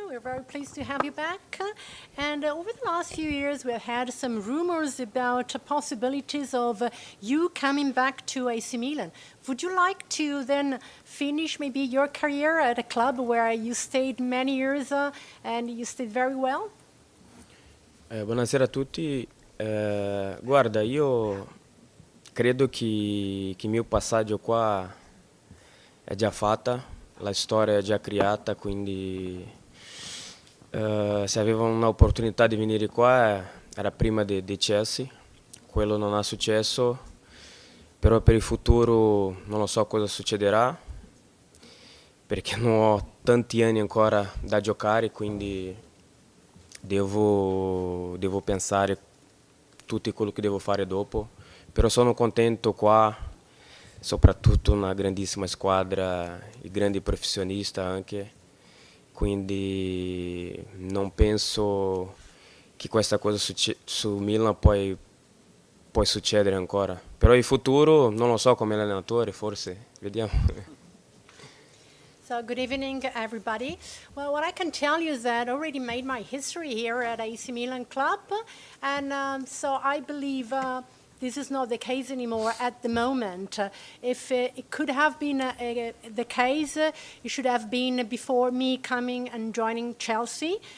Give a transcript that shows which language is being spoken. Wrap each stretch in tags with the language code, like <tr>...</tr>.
<en>We're very pleased to have you back. And over the last few years, we've had some rumors about possibilities of you coming back to AC Milan. Would you like to then finish maybe your career at a club where you stayed many years and you stayed very well?</en> <it>Buonasera a tutti. Guarda, io credo che il mio passaggio qua è già fatta, la storia è già creata, quindi se avevo un'opportunità di venire qua era prima di Chelsea, quello non è successo, però per il futuro non lo so cosa succederà, perché non ho tanti anni ancora da giocare, quindi devo pensare tutto quello che devo fare dopo, però sono contento qua, soprattutto una grandissima squadra, i grandi professionisti anche, quindi non penso che questa cosa su Milan può succedere ancora, però il futuro non lo so come allenatore, forse, vediamo.</it> <en>So good evening, everybody. Well, what I can tell you is that I already made my history here at AC Milan Club, and so I believe this is not the case anymore at the moment. If it could have been the case, it should have been before me coming and joining Chelsea.</en>